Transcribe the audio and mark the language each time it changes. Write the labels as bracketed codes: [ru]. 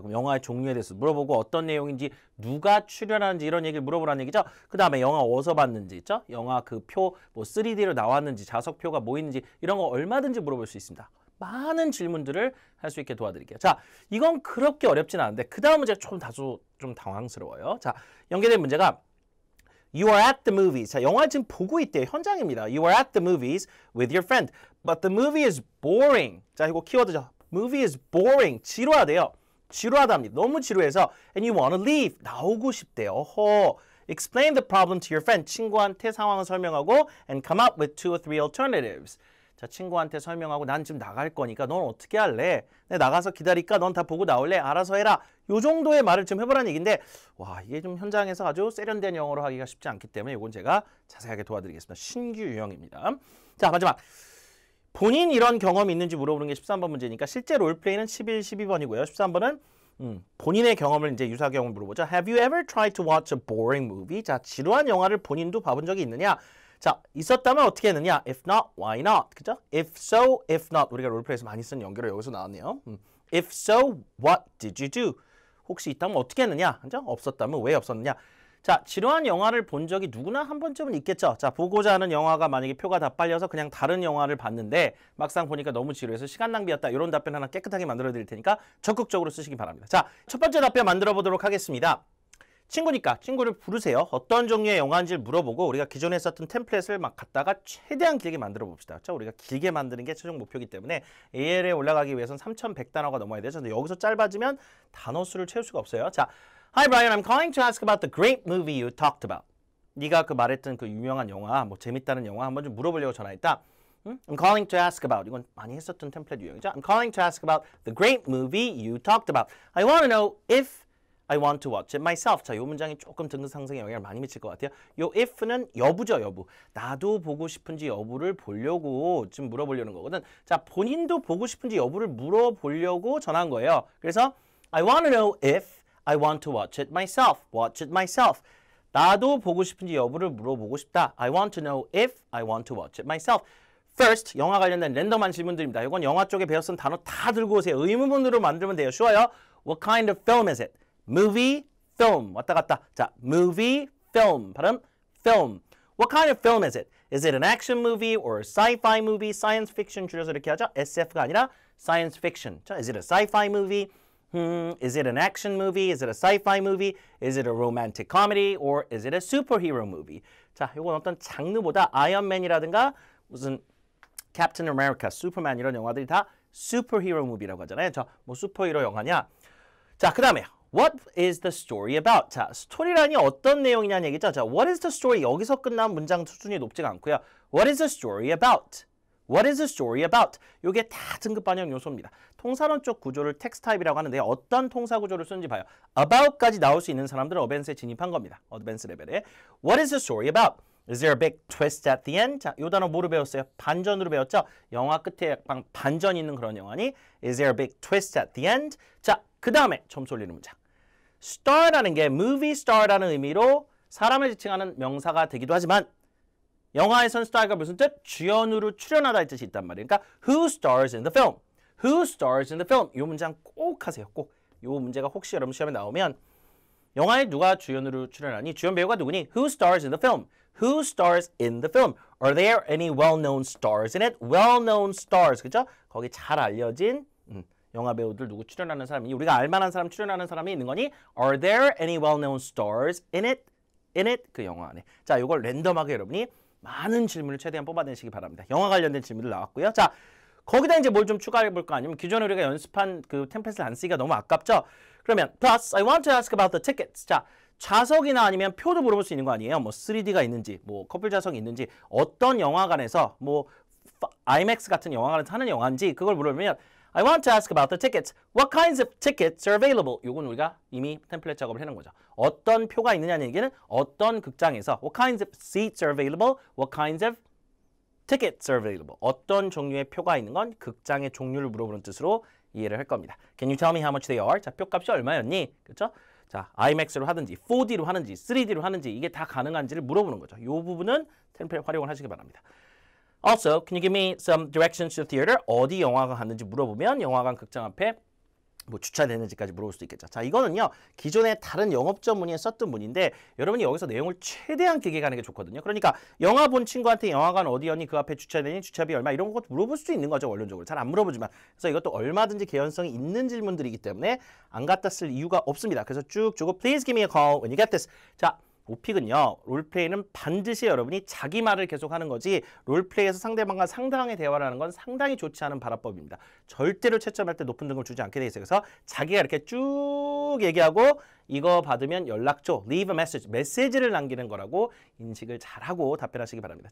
[ko] 그럼 영화의 종류에 대해서 물어보고 어떤 내용인지 누가 출연하는지 이런 얘기를 물어보라는 얘기죠. 그 다음에 영화 어디서 봤는지 있죠. 영화 그 표 뭐 3D로 나왔는지 좌석표가 뭐 있는지 이런 거 얼마든지 물어볼 수 있습니다. 많은 질문들을 할 수 있게 도와드릴게요. 자, 이건 그렇게 어렵진 않은데 그 다음 문제가 다소 좀 당황스러워요. 자, 연계된 문제가 [en] You are at the movies. [ko] 자, 영화 지금 보고 있대요. 현장입니다. [en] You are at the movies with your friend. But the movie is boring. [ko] 자, 이거 키워드죠. [en] Movie is boring. [ko] 지루하대요. 지루하답니다. 너무 지루해서 [en] And you want to leave. [ko] 나오고 싶대요. 어허. [en] Explain the problem to your friend. [ko] 친구한테 상황을 설명하고 [en] And come up with 2 or 3 alternatives. [ko] 자, 친구한테 설명하고 난 지금 나갈 거니까 넌 어떻게 할래? 내가 나가서 기다릴까? 넌 다 보고 나올래? 알아서 해라. 요 정도의 말을 좀 해보라는 얘기인데 와, 이게 좀 현장에서 아주 세련된 영어로 하기가 쉽지 않기 때문에 이건 제가 자세하게 도와드리겠습니다. 신규 유형입니다. 자, 마지막. 본인 이런 경험이 있는지 물어보는 게 13번 문제니까 실제 롤플레이는 11, 12번이고요. 13번은 본인의 경험을 이제 유사 경험을 물어보죠. [en] Have you ever tried to watch a boring movie? [ko] 자, 지루한 영화를 본인도 봐본 적이 있느냐? 자, 있었다면 어떻게 했느냐? [en] If not, why not? 그죠? If so, if not. [ko] 우리가 롤플레이에서 많이 쓴 연결어 여기서 나왔네요. [en] If so, what did you do? [ko] 혹시 있다면 어떻게 했느냐? 그죠? 없었다면 왜 없었느냐? 자, 지루한 영화를 본 적이 누구나 한 번쯤은 있겠죠. 자, 보고자 하는 영화가 만약에 표가 다 빨려서 그냥 다른 영화를 봤는데 막상 보니까 너무 지루해서 시간 낭비였다. 이런 답변 하나 깨끗하게 만들어 드릴 테니까 적극적으로 쓰시기 바랍니다. 자, 첫 번째 답변 만들어 보도록 하겠습니다. 친구니까 친구를 부르세요. 어떤 종류의 영화인지를 물어보고 우리가 기존에 썼던 템플릿을 막 갖다가 최대한 길게 만들어 봅시다. 그렇죠? 우리가 길게 만드는 게 최종 목표이기 때문에 AL에 올라가기 위해서는 3100단어가 넘어야 되죠. 근데 여기서 짧아지면 단어 수를 채울 수가 없어요. [en] 자, Hi Brian, I'm calling to ask about the great movie you talked about. [ko] 네가 그 말했던 그 유명한 영화, 뭐 재밌다는 영화 한번 좀 물어보려고 전화했다. [en] I'm calling to ask about. [ko] 이건 많이 했었던 템플릿 유형이죠. [en] I'm calling to ask about the great movie you talked about. I want to know if I want to watch it myself. [ko] 자, 이 문장이 조금 등급 상승에 영향을 많이 미칠 것 같아요. 요 if는 여부죠, 여부. 나도 보고 싶은지 여부를 보려고 지금 물어보려는 거거든. 자, 본인도 보고 싶은지 여부를 물어보려고 전화한 거예요. 그래서 [en] I want to know if I want to watch it myself. Watch it myself. [ko] 나도 보고 싶은지 여부를 물어보고 싶다. [en] I want to know if I want to watch it myself. [ko] First, 영화 관련된 랜덤한 질문들입니다. 이건 영화 쪽에 배웠던 단어 다 들고 오세요. 의문문으로 만들면 돼요. 쉬워요. [en] What kind of film is it? Movie, film. [ko] 왔다 갔다. [en] 자, movie, film. 발음, film. What kind of film is it? Is it an action movie or a sci-fi movie? [ko] Science fiction 줄여서 이렇게 하죠. SF가 아니라 science fiction. [en] 자, is it a sci-fi movie? Is it an action movie? Is it a sci-fi movie? Is it a romantic comedy? Or is it a superhero movie? [ko] 자, 이건 어떤 장르보다 아이언맨이라든가 무슨 캡틴 아메리카, 슈퍼맨 이런 영화들이 다 superhero movie라고 하잖아요. 자, 뭐 슈퍼히어로 영화냐? 자, 그 다음에 [en] What is the story about? [ko] 자, 스토리란이 어떤 내용이냐는 얘기죠. [en] 자, what is the story? [ko] 여기서 끝난 문장 수준이 높지가 않고요. [en] What is the story about? What is the story about? [ko] 이게 다 등급 반영 요소입니다. 통사론적 구조를 텍스트 타입이라고 하는데 어떤 통사 구조를 쓰는지 봐요. about까지 나올 수 있는 사람들은 어벤스에 진입한 겁니다. 어드밴스 레벨에. [en] What is the story about? Is there a big twist at the end? [ko] 자, 이 단어 뭐로 배웠어요? 반전으로 배웠죠? 영화 끝에 약간 반전 있는 그런 영화니 [en] Is there a big twist at the end? [ko] 자, 그 다음에 점수 올리는 문장. star라는 게 movie star라는 의미로 사람을 지칭하는 명사가 되기도 하지만 영화에서는 star가 무슨 뜻? 주연으로 출연하다의 뜻이 있단 말이에요. [en] 그러니까 who stars in the film? Who stars in the film? [ko] 이 문장 꼭 하세요. 꼭. 이 문제가 혹시 여러분 시험에 나오면 영화에 누가 주연으로 출연하니? 주연 배우가 누구니? [en] Who stars in the film? Who stars in the film? Are there any well-known stars in it? Well-known stars, 그죠? [ko] 거기 잘 알려진 영화 배우들 누구 출연하는 사람이 우리가 알만한 사람 출연하는 사람이 있는 거니? [en] Are there any well-known stars in it? In it? [ko] 그 영화 안에. 자, 이걸 랜덤하게 여러분이 많은 질문을 최대한 뽑아내시기 바랍니다. 영화 관련된 질문들 나왔고요. 자, 거기다 이제 뭘 좀 추가해 볼까? 아니면 기존에 우리가 연습한 그 템플릿을 안 쓰기가 너무 아깝죠? 그러면 [en] plus I want to ask about the tickets. [ko] 자, 좌석이나 아니면 표도 물어볼 수 있는 거 아니에요? 뭐 3D가 있는지, 뭐 커플 좌석이 있는지, 어떤 영화관에서 뭐 IMAX 같은 영화관에서 하는 영화인지 그걸 물어보면 [en] I want to ask about the tickets. What kinds of tickets are available? [ko] 요건 우리가 이미 템플릿 작업을 해놓은 거죠. 어떤 표가 있느냐는 얘기는 어떤 극장에서 [en] What kinds of seats are available? What kinds of tickets are available? [ko] 어떤 종류의 표가 있는 건 극장의 종류를 물어보는 뜻으로 이해를 할 겁니다. [en] Can you tell me how much they are? [ko] 자, 표값이 얼마였니? 그렇죠? 자, IMAX로 하든지 4D로 하든지 3D로 하든지 이게 다 가능한지를 물어보는 거죠. 이 부분은 템플릿 활용을 하시기 바랍니다. [en] Also, can you give me some directions to the theater? [ko] 어디 영화관 갔는지 물어보면 영화관 극장 앞에 뭐 주차되는지까지 물어볼 수도 있겠죠. 자, 이거는요. 기존에 다른 영업점 문의에 썼던 문인데 여러분이 여기서 내용을 최대한 길게 가는 게 좋거든요. 그러니까 영화 본 친구한테 영화관 어디였니? 그 앞에 주차되니? 주차비 얼마? 이런 것도 물어볼 수 있는 거죠. 원론적으로. 잘 안 물어보지만. 그래서 이것도 얼마든지 개연성이 있는 질문들이기 때문에 안 갖다 쓸 이유가 없습니다. 그래서 쭉 주고 [en] Please give me a call when you get this. [ko] 자, 오픽은요. 롤플레이는 반드시 여러분이 자기 말을 계속하는 거지 롤플레이에서 상대방과 상당하게 대화를 하는 건 상당히 좋지 않은 발화법입니다. 절대로 채점할 때 높은 등급을 주지 않게 돼 있어요. 그래서 자기가 이렇게 쭉 얘기하고 이거 받으면 연락 줘. [en] Leave a message. [ko] 메시지를 남기는 거라고 인식을 잘하고 답변하시기 바랍니다.